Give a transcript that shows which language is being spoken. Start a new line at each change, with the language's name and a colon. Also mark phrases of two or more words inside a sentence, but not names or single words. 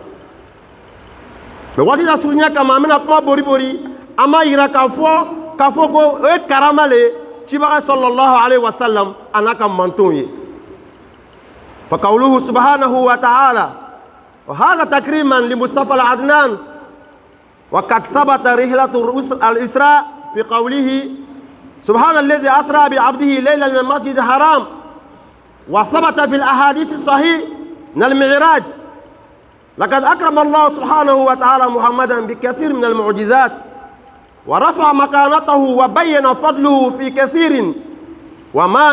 Bambara: mais waati la surunya kama an bɛna kuma bori an b'a yira k'a fɔ ko o ye karama le cibaga
Arabic: صلى الله عليه وسلم
Bambara: a n'a ka mantonw ye
Arabic: فقوله سبحانه وتعالى وهذا تكريما للمصطفى العدنان وقد ثبت رحلة الإسراء في قوله سبحان الذي أسرى بعبده ليلا من المسجد الحرام وثبت في الأحاديث الصحيح من المعراج لقد أكرم الله سبحانه وتعالى محمدا بكثير من المعجزات ورفع مكانته وبين فضله في كثير وما